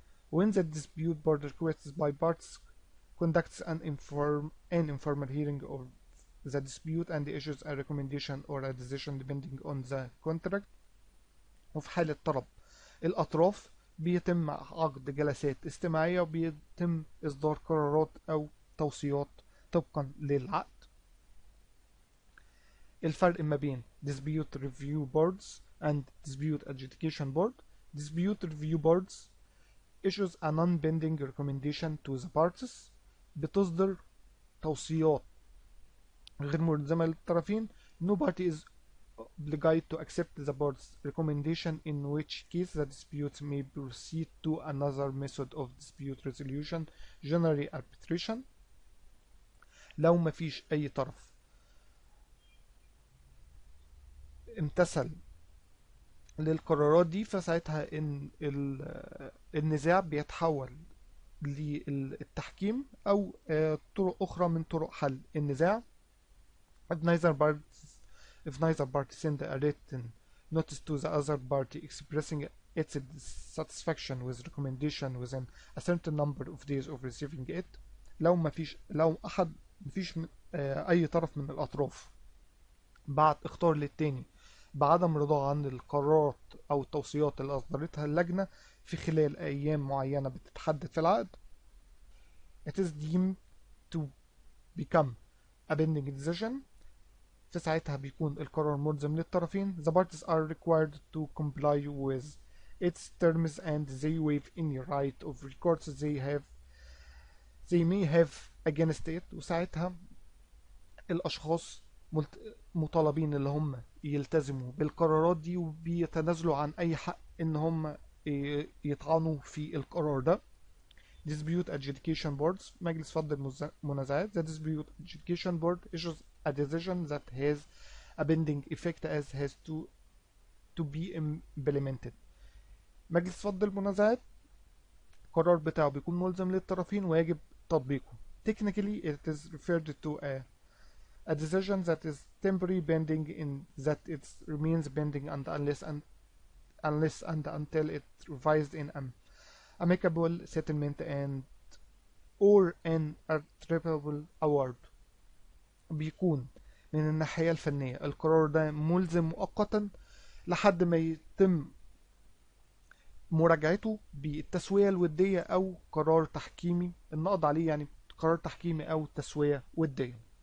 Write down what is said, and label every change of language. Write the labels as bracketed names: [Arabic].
[English] When the dispute board requests by parties conducts an informal hearing of the dispute and issues a recommendation or a decision depending on the contract. [Arabic] وفي حالة طلب الأطراف بيتم عقد جلسات استماعية وبيتم إصدار قرارات أو توصيات طبقا للعقد. الفرق ما بين [English] Dispute Review Boards and Dispute Adjudication Board. Dispute Review Boards issues a non-binding recommendation to the parties، [Arabic] بتصدر توصيات غير ملزمة للطرفين. [English] No party is obliged to accept the board's recommendation, in which case the dispute may proceed to another method of dispute resolution, generally arbitration. [Arabic] لو ما فيش أي طرف امتثل للقرارات دي فساعتها إن النزاع بيتحول للتحكيم أو طرق أخرى من طرق حل النزاع. [English] If neither party send a written notice to the other party expressing its dissatisfaction with recommendation within a certain number of days of receiving it. [Arabic] لو مفيش أي طرف من الأطراف بعد اختار للتاني بعدم رضاه عن القرارات أو التوصيات اللي أصدرتها اللجنة في خلال أيام معينة بتتحدد في العقد، [English] it is deemed to become a binding decision. [Arabic] في ساعتها بيكون القرار ملزم للطرفين. [English] The parties are required to comply with its terms and they waive any right of recourse they may have against it. [Arabic] وساعتها الأشخاص مطالبين اللي هم يلتزموا بالقرارات دي وبيتنازلوا عن أي حق إن هم يطعنوا في القرار ده. [English] Dispute Adjudication Boards [Arabic] مجلس فض المنازعات. [English] The Dispute Adjudication Board issues a decision that has a binding effect as has to be implemented. [Arabic] مجلس فض المنازعات القرار بتاعه بيكون ملزم للطرفين ويجب تطبيقه. [English] Technically it is referred to a decision that is temporary binding in that it remains binding and unless and until it revised in amicable settlement and or an arbitrable award. [Arabic] بيكون من الناحية الفنية القرار ده ملزم مؤقتا لحد ما يتم مراجعته بالتسوية الودية أو قرار تحكيمي النقض عليه، يعني قرار تحكيمي أو تسوية ودية.